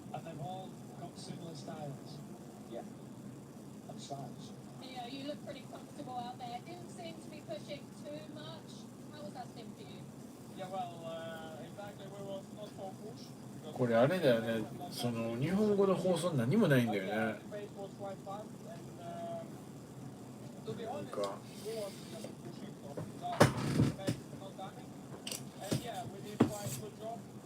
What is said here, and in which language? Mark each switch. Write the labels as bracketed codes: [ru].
[en] And they've all got similar styles. Yeah. And size. You know, you look pretty comfortable out there. Didn't seem to be pushing too much. How was that stint for you? yeah, well, exactly, we was not so push. [ja] これあれだよね。その日本語の放送何もないんだよね。 [en] The pace was quite fast, and to be honest, Okay. we was just pushing for the pace not coming. And yeah, we did quite good job.